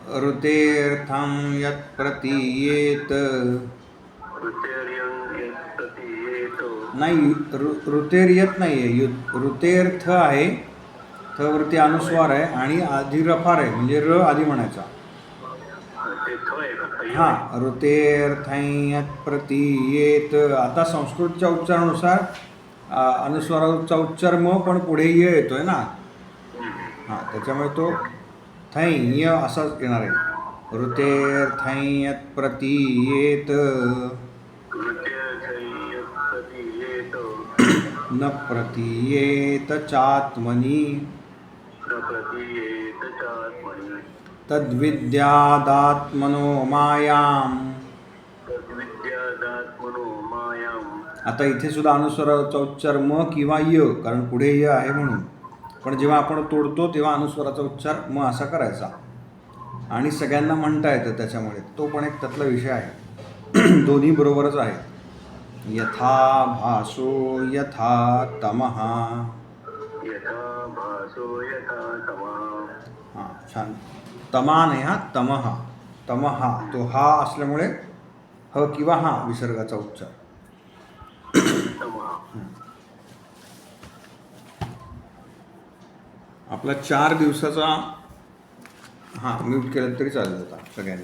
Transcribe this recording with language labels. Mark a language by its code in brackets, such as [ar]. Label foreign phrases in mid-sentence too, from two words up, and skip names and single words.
[sa] ऋतेऽर्थं यत् प्रतीयेत [mr] नाही, ऋतेर येत नाही आहे. ऋतेर थ आहे, थ वरती अनुस्वार आहे आणि आधी रफार आहे, म्हणजे र आधी म्हणायचा. ते थ आहे का? य आहे. [sa] हां, ऋतेर थैयत प्रतीयेत. [mr] आता संस्कृतच्या उच्चारानुसार अनुस्वाराचा उच्चार म पण पुढे य येतोय ना. हां, त्याच्यामुळे तो थैय असाच येणार आहे. [sa] ऋतेर थैयत प्रतीयेत प्रतीयेत न प्रतीयेत चात्मनि प्रतीयेत चात्मनि तद्विद्यादात्मनो मायाम. तद्विद्यादात्मनो मायाम. [mr] आता इथे सुद्धा अनुस्वाराचा उच्चार म किंवा य, कारण पुढे य आहे म्हणून. पण जेव्हा आपण तोडतो तेव्हा अनुस्वाराचा उच्चार म असा करायचा आणि सगळ्यांना म्हणता येतं, त्याच्यामुळे तो पण एक त्यातला विषय आहे. दोन्ही बरोबरच आहे. [sa] यथा भासो यथा तमः. यथा भासो यथा तमः. [mr] हां, छान. तमा नाही, हा तमः. तमः तो हा असल्यामुळे ह किंवा हा विसर्गाचा उच्चार. तमः. आपला 4 दिवसाचा, हां म्यूट केलं तरी चालेल आता सगळ्यांनी.